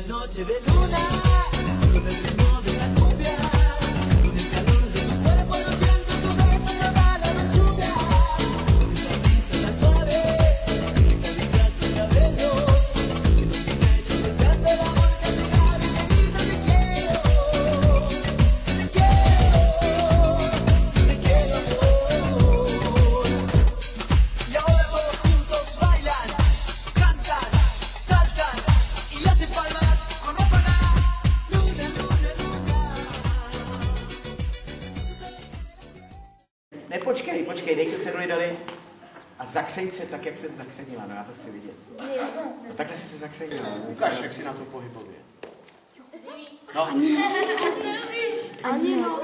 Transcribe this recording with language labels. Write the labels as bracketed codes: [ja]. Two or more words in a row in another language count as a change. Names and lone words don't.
[es] noche de luna, con el ritmo de la cumbia, con el calor de tu cuerpo, lo siento, tu beso me da la dulzura, con esta brisa tan suave, que acaricia tus cabellos, que no tiene hecho de tanto el amor que te regalo, querida, te quiero, amor. Y ahora todos juntos bailan, cantan, saltan y hacen palmas con Ráfaga. Luna, luna, luna. [cs] Ne, počkej, dej tu ceduli dali a zakřeň se tak, jak se zakřenila, no já to chci vidět. No, takhle jsi se zakřenila. Ukáž, jak jsi na to pohybově. No. Ani no.